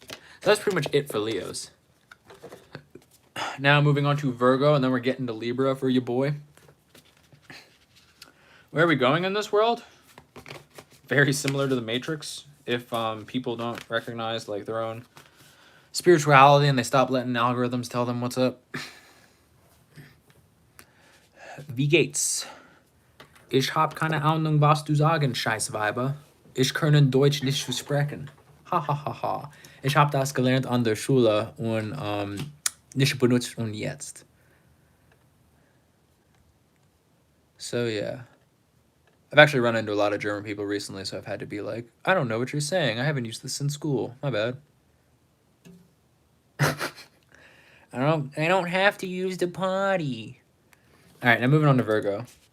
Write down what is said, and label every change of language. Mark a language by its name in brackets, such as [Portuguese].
[English] So that's pretty much it for Leos. Now moving on to Virgo, and then we're getting to Libra for your boy. Where are we going in this world? Very similar to the Matrix. If people don't recognize like their own spirituality and they stop letting algorithms tell them what's up. [German] Wie geht's? Ich hab keine Ahnung, was du sagen, Scheißweiber. Ich kann Deutsch nicht sprechen. Ha ha ha ha. Ich hab das gelernt an der Schule und nicht benutzt und jetzt. [English] So yeah. I've actually run into a lot of German people recently, so I've had to be like, I don't know what you're saying. I haven't used this in school. My bad. I don't have to use the potty. All right, now moving on to Virgo.